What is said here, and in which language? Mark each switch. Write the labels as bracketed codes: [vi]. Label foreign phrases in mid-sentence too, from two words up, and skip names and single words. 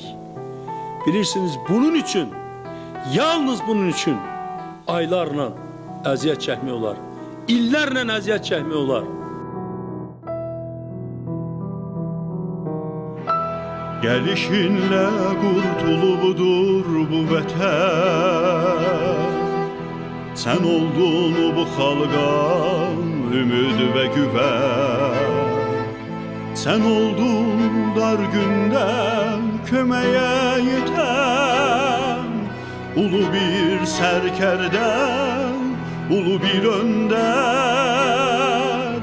[az] Bilirsiniz, bunun üçün, yalnız bunun üçün aylarla əziyyət çəkmək olar, illərlə əziyyət çəkmək olar. Gelişinle kurtulubdur bu vətən. Sen oldun bu xalqa ümid ve güven. Sen oldun dar günden köməyə yeten. Ulu bir sərkərdən, ulu bir önder.